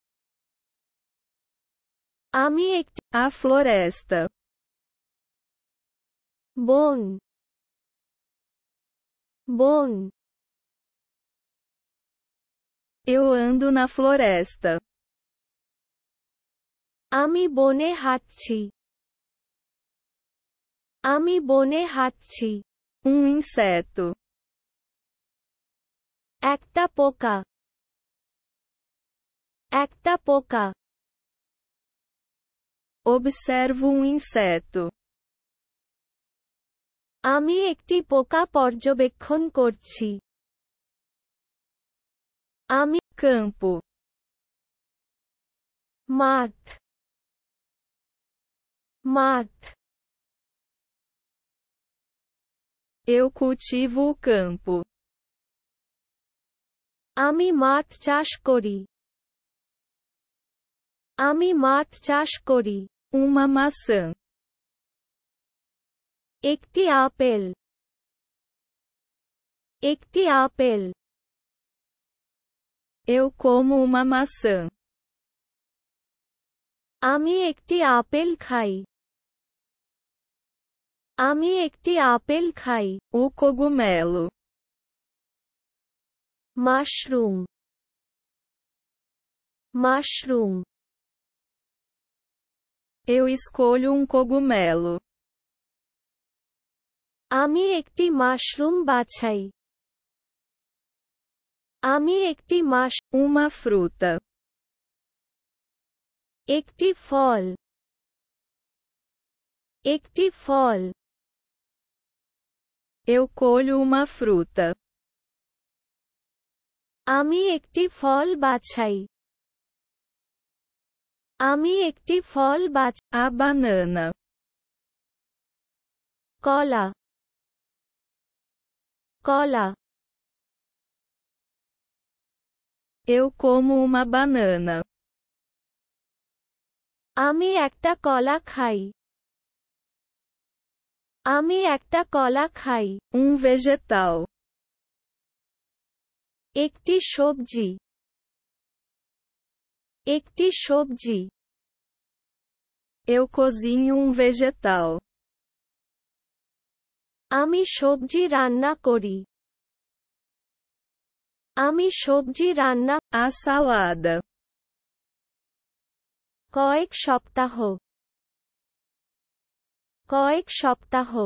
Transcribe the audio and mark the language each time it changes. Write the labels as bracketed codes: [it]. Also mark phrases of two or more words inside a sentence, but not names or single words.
[bn] আমি একটি [pt] A floresta. [bn] বন, বন, [pt] Eu ando na floresta. [bn] আমি বনে হাঁটছি। আমি বনে হাঁটছি। [pt] Um inseto. [bn] একটা পোকা, একটা পোকা, [pt] Observo um inseto. [bn] আমি একটি পোকা পর্যবেক্ষণ করছি। আমি [pt] Campo. [bn] মাঠ, মাঠ, [pt] Eu cultivo o campo. [bn] আমি মাঠ চাষ করি। আমি মাঠ চাষ করি। [pt] Uma maçã. [bn] একটি আপেল, একটি আপেল, [pt] Eu como uma maçã. [bn] আমি একটি আপেল খাই। আমি একটি আপেল খাই। [pt] O cogumelo. [bn] মাশরুম, মাশরুম, [pt] Eu escolho um cogumelo. [bn] আমি একটি মাশরুম বাছাই। আমি একটি [pt] Uma fruta. [bn] একটি ফল, একটি ফল, [pt] Eu colho uma fruta. [bn] আমি একটি ফল বাছাই। আমি একটি ফল [pt] A banana. [bn] কলা, কলা, [pt] Eu como uma banana. [bn] আমি একটা কলা খাই। আমি একটা কলা খাই। [pt] Um vegetal. [bn] একটি সবজি, একটি সবজি, [pt] Eu cozinho um vegetal. [bn] আমি সবজি রান্না করি। আমি সবজি রান্না [pt] A salada. [bn] কয়েক সপ্তাহ, কয়েক সপ্তাহ,